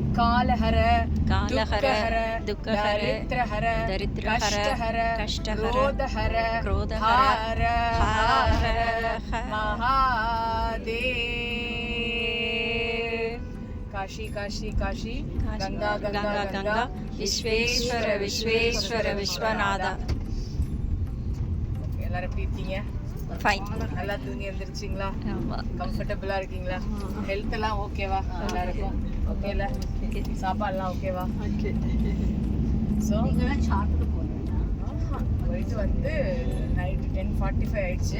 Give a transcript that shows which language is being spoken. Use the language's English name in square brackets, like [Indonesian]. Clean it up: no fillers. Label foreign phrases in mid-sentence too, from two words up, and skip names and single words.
[Sanskrit] காலஹர காலஹர துக்கஹர தரித்ரஹர கஷ்டஹர கஷ்டஹர क्रोधहर हर महादेव। काशी काशी काशी गंगा गंगा गंगा विश्वेश्वर विश्वेश्वर विश्वनाथा। [Tamil] எல்லாரும் எப்படி இருக்கீங்க? ஃபைன். நல்லா தூங்கி எழுந்திருச்சிங்களா? ஆமா. கம்ஃபர்டபுளா இருக்கீங்களா? ஹெல்த் எல்லாம் ஓகேவா? எல்லாருக்கும் ஓகேல? சாப்பாடுலாம் ஓகேவா? [English] OK. So [Tamil] நீங்களாம் சாப்பிட்டு போனீங்களா? போயிட்டு வந்து நைட்டு 10:45 ஆயிடுச்சு.